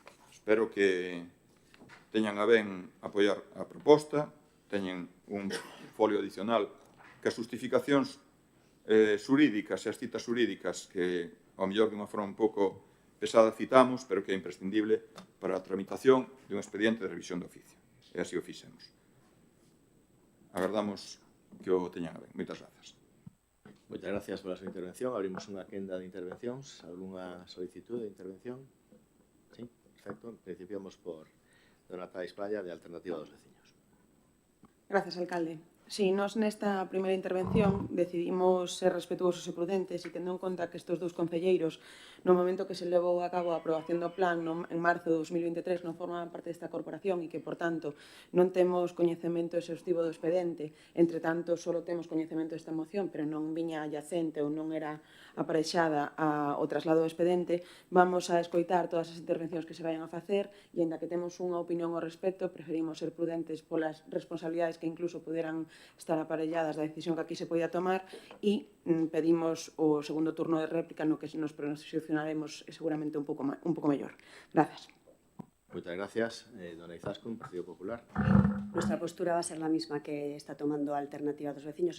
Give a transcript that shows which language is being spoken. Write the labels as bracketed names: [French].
[Galician] Espero que teñan a ben apoiar a proposta, teñen un folio adicional que as justificacións xurídicas e as citas xurídicas que, ao mellor de unha forma un pouco pesada, citamos, pero que é imprescindible para a tramitación de un expediente de revisión de oficio. E así o fixemos. Agardamos que o teñan a ben. Moitas grazas. Moitas gracias pola súa intervención. Abrimos unha quenda de intervencións. [Spanish] Alguna solicitud de intervención? [Galician] Sí, perfecto. Principiamos por dona Thais Playa, de Alternativa dos Veciños. [Spanish] Gracias, alcalde. [Galician] Si, nós nesta primeira intervención decidimos ser respetuosos e prudentes e tendo en conta que estes dous concelleiros no momento que se levou a cabo a aprobación do plan en marzo de 2023 non formaban parte desta corporación e que, por tanto, non temos coñecemento exhaustivo do expediente, entre tanto, só temos coñecemento desta moción, pero non viña adyacente ou non era apareixada ao traslado do expediente, vamos a escoitar todas as intervencións que se vayan a facer e, ainda que temos unha opinión ao respecto, preferimos ser prudentes polas responsabilidades que incluso puderan estar aparelladas da decisión que aquí se podía tomar e pedimos o segundo turno de réplica no que nos posicionaremos seguramente un pouco mellor. [Spanish] Gracias. [Galician] Moitas gracias. Dona Izaskun, Partido Popular. [Spanish] Nuestra postura va a ser la misma que está tomando Alternativa dos Veciños.